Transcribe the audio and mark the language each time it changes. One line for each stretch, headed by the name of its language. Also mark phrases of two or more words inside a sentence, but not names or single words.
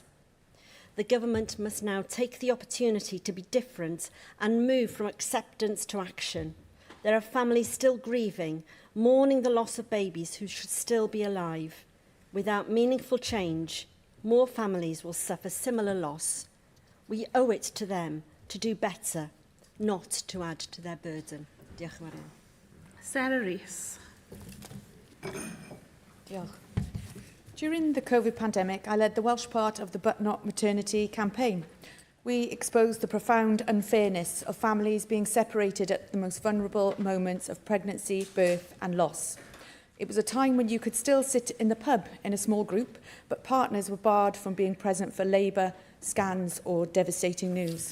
English: The government must now take the opportunity to be different and move from acceptance to action. There are families still grieving, mourning the loss of babies who should still be alive. Without meaningful change, more families will suffer similar loss. We owe it to them to do better, not to add to their burden.
Welsh: Diolch yn fawr. Sarah Rees. Diolch.
English: During the COVID pandemic, I led the Welsh part of the But Not Maternity campaign. We exposed the profound unfairness of families being separated at the most vulnerable moments of pregnancy, birth and loss. It was a time when you could still sit in the pub in a small group, but partners were barred from being present for labour, scans or devastating news.